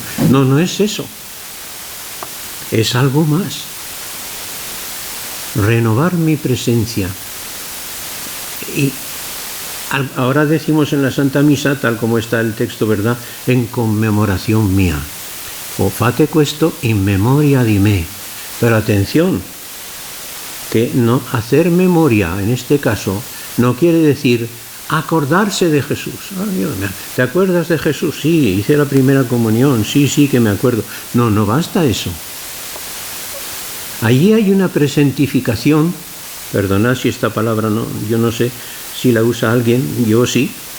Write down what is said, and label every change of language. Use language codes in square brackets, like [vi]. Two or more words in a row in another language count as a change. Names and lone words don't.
[es] No es eso. Es algo más. Renovar mi presencia. Y ahora decimos en la Santa Misa, tal como está el texto, ¿verdad?, en conmemoración mía. [it] O fate questo in memoria di me. [es] Pero atención, que no hacer memoria, en este caso, no quiere decir acordarse de Jesús. ¿Te acuerdas de Jesús? Sí, hice la primera comunión, sí, que me acuerdo. No basta eso. Allí hay una presentificación, perdonad si esta palabra yo no sé si la usa alguien, yo sí.